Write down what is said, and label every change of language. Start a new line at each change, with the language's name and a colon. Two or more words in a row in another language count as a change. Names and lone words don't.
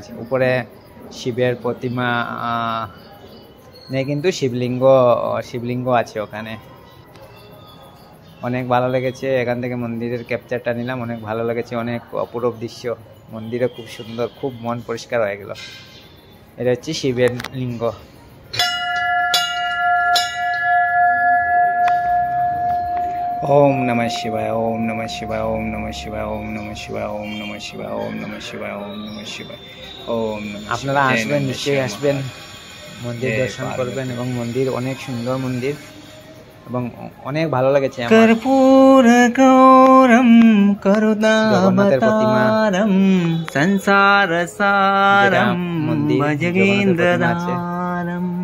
Bangla: উপরে শিবের প্রতিমা নেই, কিন্তু শিবলিঙ্গ আছে ওখানে। অনেক ভালো লেগেছে, এখান থেকে মন্দিরের ক্যাপচারটা নিলাম, অনেক ভালো লেগেছে, অনেক অপূরব দৃশ্য। মন্দিরে খুব সুন্দর, খুব মন পরিষ্কার হয়ে গেল। এটা হচ্ছে শিবের লিঙ্গ।
Sanskrit: ওম নমঃ শিবায়, ওম নমঃ শিবায়, ওম নমঃ শিবায়, ওম নমঃ শিবায়, ওম নমঃ শিবায়, ওম নমঃ শিবায়, ওম নমঃ শিবায়, ওম নমঃ।
Bangla: আপনারা আসবেন, নিশ্চয়ই আসবেন, মন্দির দর্শন করবেন। এবং মন্দির অনেক সুন্দর মন্দির এবং অনেক ভালো লেগেছে আমার।
Sanskrit: কর্পূর গৌরম
Bangla: জগন্নাথের প্রতিমা,
Sanskrit: করুণাবতারম সংসার সারম ভজগেন্দ্রধারম